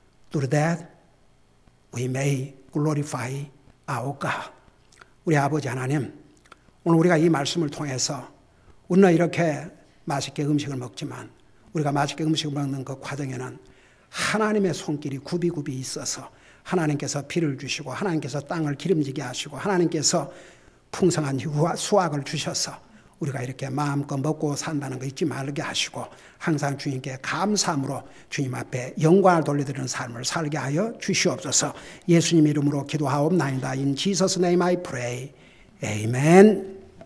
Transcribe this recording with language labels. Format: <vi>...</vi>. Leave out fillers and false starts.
<en>Through that, we may glorify our God.</en> <ko>우리 아버지 하나님, 오늘 우리가 이 말씀을 통해서 우리는 이렇게 맛있게 음식을 먹지만 우리가 맛있게 음식을 먹는 그 과정에는 하나님의 손길이 굽이굽이 있어서 하나님께서 비를 주시고 하나님께서 땅을 기름지게 하시고 하나님께서 풍성한 수확을 주셔서 우리가 이렇게 마음껏 먹고 산다는 거 잊지 말게 하시고 항상 주님께 감사함으로 주님 앞에 영광을 돌려드리는 삶을 살게 하여 주시옵소서. 예수님 이름으로 기도하옵나이다.</ko> <en>In Jesus' name I pray. Amen.</en>